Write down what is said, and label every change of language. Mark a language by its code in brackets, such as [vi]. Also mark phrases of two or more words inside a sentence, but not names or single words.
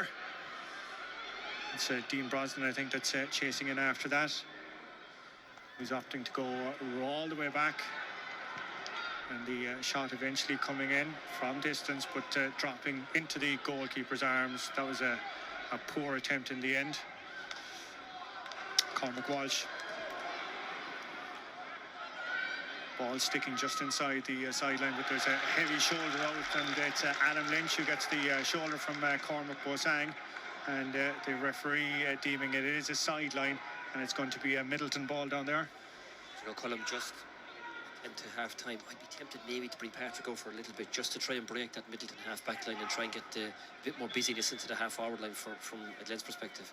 [en] It's Dean Brosnan, I think, that's chasing in after that. He's opting to go all the way back, and the shot eventually coming in from distance, but dropping into the goalkeeper's arms. That was a poor attempt in the end. Cormac Walsh. Ball sticking just inside the sideline, but there's a heavy shoulder out, and it's Adam Lynch who gets the shoulder from Cormac Bozang, and the referee deeming it is a sideline, and it's going to be a Middleton ball down there. You know, Colm, just into half time, I'd be tempted maybe to bring Patrick out for a little bit, just to try and break that Middleton half back line and try and get a bit more busyness into the half forward line from a Glen's perspective.